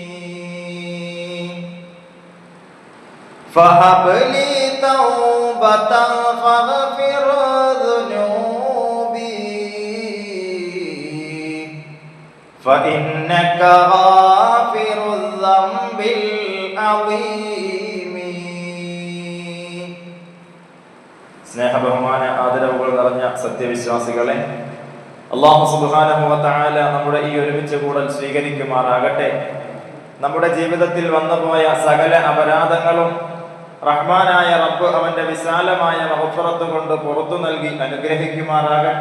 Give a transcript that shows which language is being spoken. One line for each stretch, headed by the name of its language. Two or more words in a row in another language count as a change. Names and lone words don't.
Arabic: فهب لي توبة فاغفر ذنوبي فإنك غافر الذنب العظيم.
Malayalam: സ്നേഹബഹുമാന ആദരവുകൾ നിറഞ്ഞ സത്യവിശ്വാസികളെ,
Arabic: الله سبحانه وتعالى
Malayalam: നമ്മുടെ ഈ ഒരുമിച്ച് കൂടൽ സ്വീകരിക്കുമാറാകട്ടെ. നമ്മുടെ ജീവിതത്തിൽ വന്നുപോയ സകല അപരാധങ്ങളും റഹ്മാനായ റബ്ബ് അവന്റെ വിശാലമായ മഗ്ഫിറത്ത് കൊണ്ട് പുറത്തു നൽകി അനുഗ്രഹിക്കുമാറാകട്ടെ.